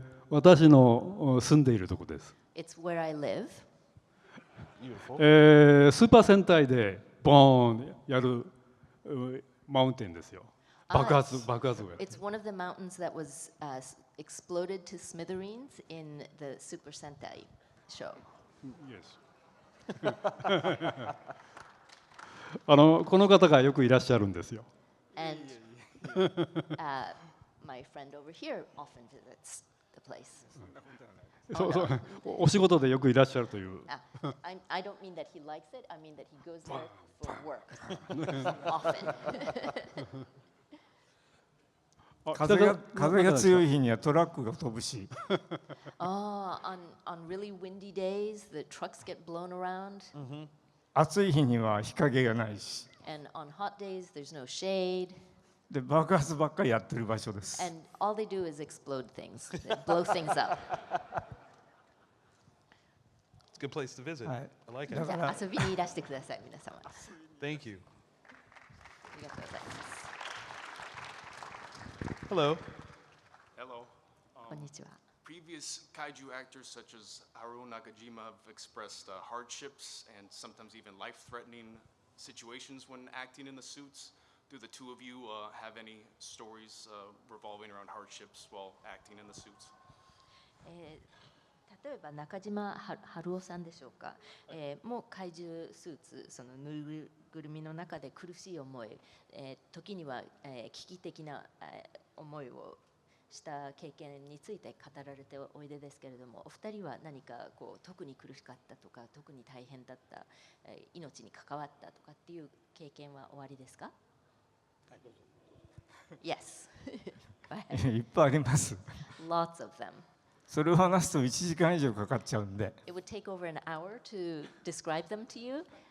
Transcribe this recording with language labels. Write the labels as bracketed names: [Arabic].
[Japanese] 私の住んでいるところです。 [English] It's where I live. [Japanese] スーパー戦隊でボーンやるマウンテンですよ。爆発をやる。 [English] It's one of the mountains that was exploded to smithereens in the Super Sentai show. Yes. [Japanese] この方がよくいらっしゃるんですよ。 [English] And my friend over here often visits the place. [Japanese] そうお仕事でよくいらっしゃるという。 [English] I don't mean that he likes it. I mean that he goes there for work often. [Japanese] 風が強い日にはトラックが飛ぶし。 [English] On really windy days, the trucks get blown around. [Japanese] 暑い日には日陰がないし。 [English] And on hot days, there's no shade. [Japanese] で爆発ばっかりやってる場所です。 [English] And all they do is explode things, they blow things up. It's a good place to visit. Right. I like [Japanese] じ [English] it. [Japanese] ゃあ遊びにいらしてください、皆様。 [English] Thank you. [Japanese] ありがとうございます。 [English] Hello. Hello. [Japanese] こんにちは。 [English] Previous kaiju actors such as Haruo Nakajima have expressed hardships and sometimes even life-threatening situations when acting in the suits. Do the two of you have any stories revolving around hardships while acting in the suits? [Japanese] 例えば中島春夫さんでしょうか、もう怪獣スーツ、そのぬいぐるみの中で苦しい思い、時には、危機的な、思いをした経験について語られておいでですけれども、お二人は何かこう特に苦しかったとか、特に大変だった、命に関わったとかっていう経験はおありですか？ [English] Yes. Go ahead. [Japanese] いっぱいあります。 [English] Lots of them. [Japanese] それを話すと1時間以上かかっちゃうんで [English] It would take over an hour to describe them to you.